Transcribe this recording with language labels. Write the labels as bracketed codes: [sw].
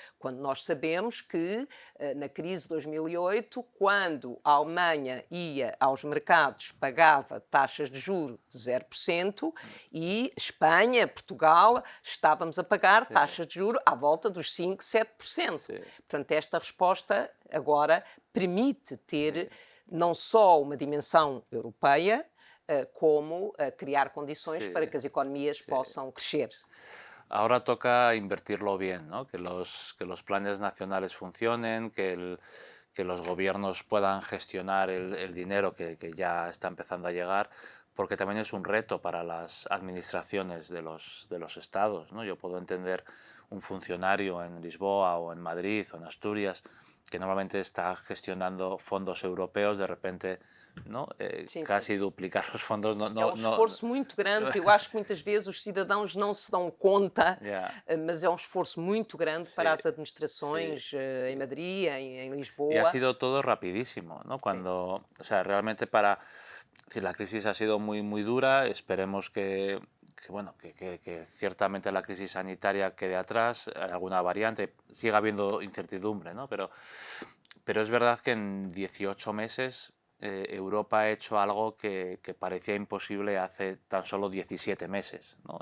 [pt] Quando nós sabemos que, na crise de 2008, quando a Alemanha ia aos mercados, pagava taxas de juros de 0%, e Espanha, Portugal, estávamos a pagar taxas de juros à volta dos 5%, 7%. Portanto, esta resposta agora permite ter não só uma dimensão europeia, como criar condições para que as economias possam crescer. [es] Ahora toca invertirlo bien, ¿no? Que los planes nacionales funcionen, que los gobiernos puedan gestionar el dinero que ya está empezando a llegar, porque también es un reto para las administraciones de los estados, ¿no? Yo puedo entender un funcionario en Lisboa o en Madrid o en Asturias que normalmente está gestionando fondos [pt] europeus, de repente, não? Casi duplicar os fundos. É um esforço muito grande. Eu acho que muitas vezes os cidadãos não se dão conta, mas é um esforço muito grande para as administrações em Madrid, em Lisboa. [es] E ha sido todo rapidísimo, ¿no? Cuando, o sea, realmente para... La crisis ha sido muy, muy dura. Esperemos que ciertamente la crisis sanitaria quede atrás, alguna variante, siga habiendo incertidumbre, ¿no? Pero es verdad que en 18 meses Europa ha hecho algo que parecía imposible hace tan solo 17 meses, ¿no?